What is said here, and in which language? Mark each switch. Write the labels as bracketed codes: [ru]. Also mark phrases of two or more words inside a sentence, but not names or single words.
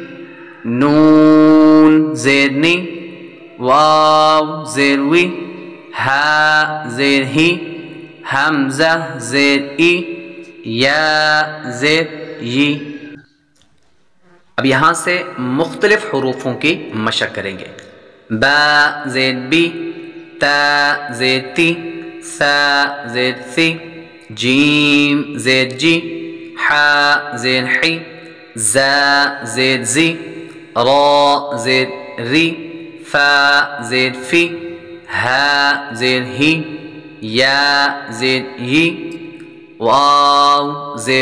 [ur] نون زیر نی، واو زیر وی، ہا زیر ہی، حمزہ زیر ای، یا زیر یی۔ اب یہاں سے مختلف حروفوں کی مشق کریں گے۔ با زیر بی، تا زیر تی، ثا زیر ثی، جیم زیر جی، حا زیر حی، زا زیر زی، را زیر ری، فا زیر فی، ہا زیر ہی، یا زیر یی، واو زیر